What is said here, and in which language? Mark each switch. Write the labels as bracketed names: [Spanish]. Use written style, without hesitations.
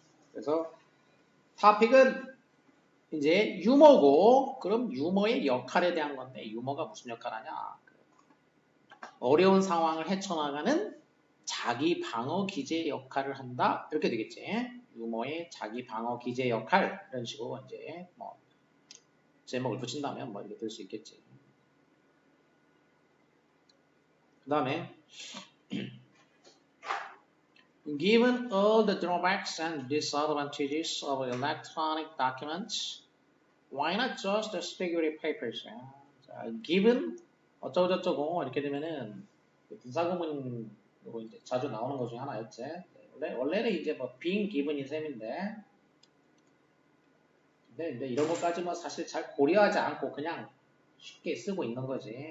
[Korean] 그래서 토픽은 이제 유머고 그럼 유머의 역할에 대한 건데 유머가 무슨 역할 하냐. 어려운 상황을 헤쳐나가는 자기 방어 기제 역할을 한다. 이렇게 되겠지. 유머의 자기 방어 기제 역할 이런 식으로 이제 뭐 제목을 붙인다면 뭐 이렇게 될 수 있겠지. [English] 그 다음에 Given all the drawbacks and disadvantages of electronic documents, why not just stick with papers? [Korean] 자, given 어쩌고저쩌고 이렇게 되면은 분사구문으로 이제 자주 나오는 것 중에 하나였지. 원래는 이제 뭐 being given인 셈인데, 근데 이런 것까지 뭐 사실 잘 고려하지 않고 그냥 쉽게 쓰고 있는 거지.